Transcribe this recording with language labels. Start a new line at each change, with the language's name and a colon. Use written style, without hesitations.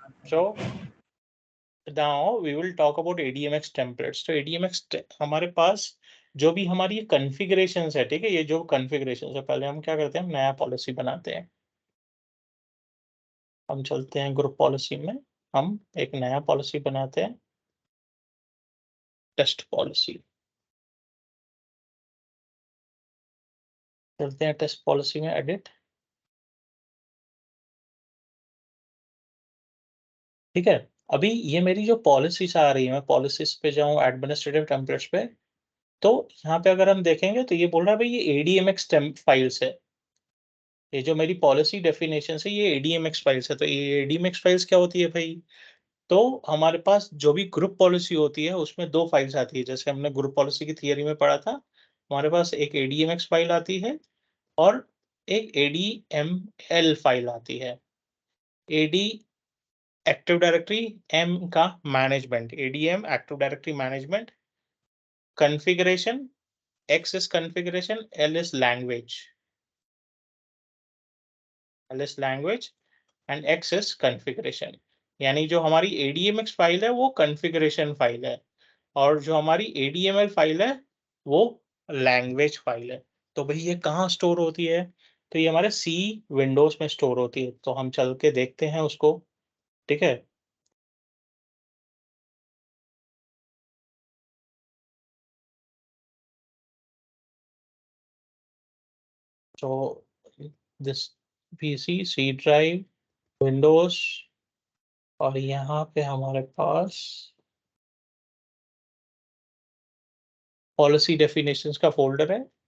English: So now we will talk about ADMX templates.
Hindi: तो ADMX हमारे पास जो भी हमारी ये कॉन्फ़िगरेशंस है, ठीक है, ये जो कॉन्फ़िगरेशंस है, पहले हम क्या करते हैं, नया पॉलिसी बनाते हैं. हम चलते हैं ग्रुप पॉलिसी में, हम एक नया पॉलिसी बनाते हैं, टेस्ट पॉलिसी. चलते हैं टेस्ट पॉलिसी में, एडिट. ठीक है, अभी ये मेरी जो पॉलिसीज आ रही है, मैं पॉलिसीज पे जाऊं, एडमिनिस्ट्रेटिव टेम्पलेट्स पे, तो यहाँ पे अगर हम देखेंगे तो ये बोल रहा है भाई ये ADMX फाइल्स है. ये जो मेरी पॉलिसी डेफिनेशन है ये ADMX फाइल्स है. तो ये ADMX फाइल्स क्या होती है भाई? तो हमारे पास जो भी ग्रुप पॉलिसी होती है उसमें 2 फाइल्स आती है. जैसे हमने ग्रुप पॉलिसी की थियरी में पढ़ा था, हमारे पास एक ADMX फाइल आती है और एक ADML फाइल आती है. AD एक्टिव डायरेक्टरी, M का management, ADM active directory management, configuration,
English: X is configuration, L is language. L is language and X is configuration.
Hindi: यानी जो हमारी ADMX फाइल है वो कॉन्फ़िगरेशन फाइल है और जो हमारी ADML फाइल है वो लैंग्वेज फाइल है. तो भाई ये कहाँ स्टोर होती है? तो ये हमारे C विंडोज में स्टोर होती है. तो हम चल के देखते हैं उसको. ठीक है, तो this PC C drive Windows और यहाँ पे हमारे पास पॉलिसी डेफिनेशंस का फोल्डर है.